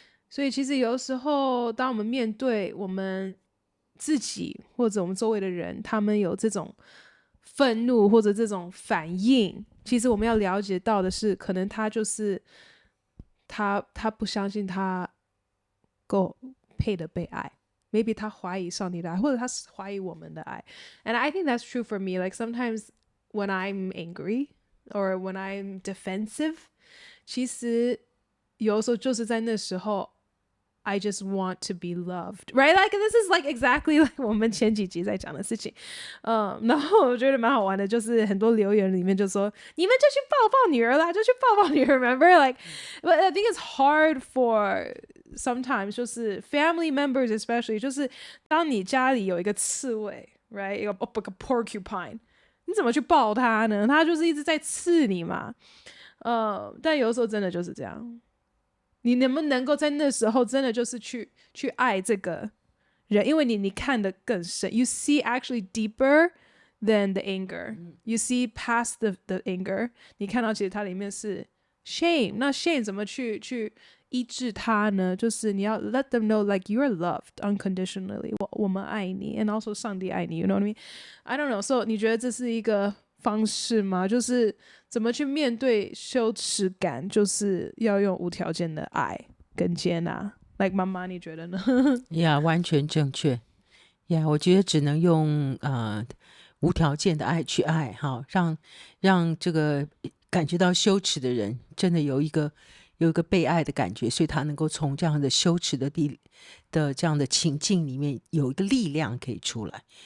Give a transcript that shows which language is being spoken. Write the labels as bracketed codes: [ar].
[zh] 所以其实有时候当我们面对我们自己或者我们周围的人，他们有这种愤怒或者这种反应，其实我们要了解到的是，可能他就是他不相信他够配的被爱， maybe 他怀疑上帝的爱，或者他怀疑我们的爱。 [en] And I think that's true for me. Like sometimes when I'm angry or when I'm defensive, [zh] 其实有时候就是在那时候 [en] I just want to be loved, right? Like this is like exactly like [zh] 我们前几集在讲的事情。然后我觉得蛮好玩的，就是很多留言里面就说你们就去抱抱女儿啦，就去抱抱女儿 [en] remember like but I think it's hard for sometimes [zh] 就是 [en] family members especially [zh] 就是当你家里有一个刺猬 right 一个 porcupine 你怎么去抱它呢？它就是一直在刺你嘛。但有时候真的就是这样，你能不能够在那时候真的就是去爱这个人，因为你看得更深 [en] you see actually deeper than the anger, [zh] you see past the anger， 你看到其实它里面是 shame。那 shame 怎么去医治它呢？就是你要 [en] let them know like you're loved unconditionally， [zh] 我们爱你 [en] and also [zh] 上帝爱你 [en] you know what I mean? I don't know, so [zh] 你觉得这是一个方式吗？就是怎么去面对羞耻感，就是要用无条件的爱跟接纳。 like 妈妈你觉得呢？呀，完全正确。呀，我觉得只能用无条件的爱去爱让这个感觉到羞耻的人真的有一个被爱的感觉，所以他能够从这样的羞耻的这样的情境里面有一个力量可以出来。